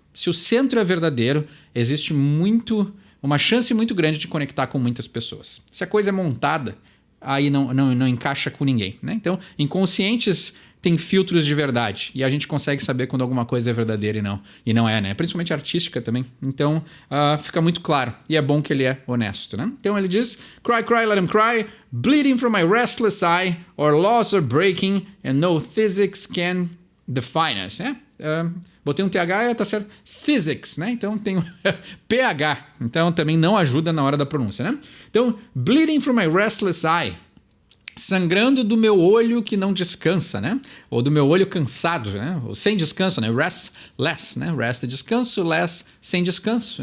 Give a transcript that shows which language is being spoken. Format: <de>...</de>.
<pt>Se o centro é verdadeiro, existe uma chance muito grande de conectar com muitas pessoas. Se a coisa é montada, aí não encaixa com ninguém, né? Então, inconscientes têm filtros de verdade e a gente consegue saber quando alguma coisa é verdadeira e não é, né? Principalmente artística também. Então, fica muito claro e é bom que ele é honesto, né? Então ele diz:</pt> <en>Cry, cry, let him cry, bleeding from my restless eye, or laws are breaking and no physics can define us, né?</en> <pt>Botei um TH e tá certo. Physics, né? Então tem o PH. Então também não ajuda na hora da pronúncia, né? Então,</pt> <en>bleeding from my restless eye.</en> <pt>Sangrando do meu olho que não descansa, né? Ou do meu olho cansado, né? Ou sem descanso, né? Restless, né? Rest é descanso, less sem descanso.</pt>